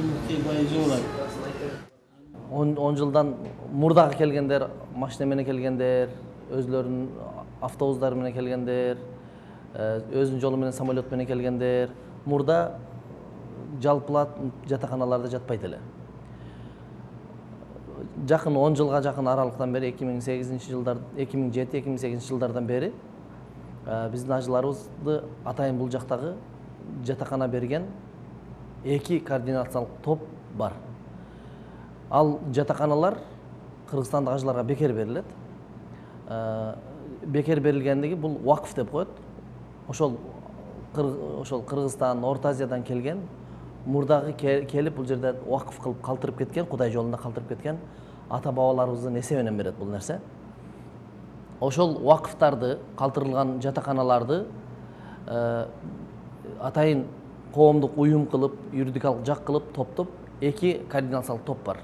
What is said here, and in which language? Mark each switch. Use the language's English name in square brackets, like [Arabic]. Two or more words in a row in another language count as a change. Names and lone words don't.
[Kyrgyz] 10 жылдан мурдагы келгендер, машина менен келгендер, өзлөрүнүн автобустары менен келгендер, өзүнүн жолу менен самолет менен келгендер, мурда жалпылап жатаканаларда жатпайт эле. [Kazakh] Жақын 10 жылға жақын аралықтан бері 2007-2008 жылдардан бері біздің ажыларыбызды атайын бұл жақтағы жатақана берген 2 координациялық топ бар. Ал жатақаналар Қырғызстандық ажыларға бекер беріледі. Бекер берілгендігі бұл уақыф деп қойды. [Kyrgyz] Ошол Қырғызстан, Орта Азиядан келген мурдагы келип бул жерде уақыф кылып калтырып кеткен, Кудай жолунда калтырып кеткен ата бабаларыбыздын эсебинен берет бул нерсе. Ошол уақыфтарды, калтырылган жатаканаларды атайын коомдук уюм кылып, юридикалык жак кылып топтоп 2 координациялык топ бар.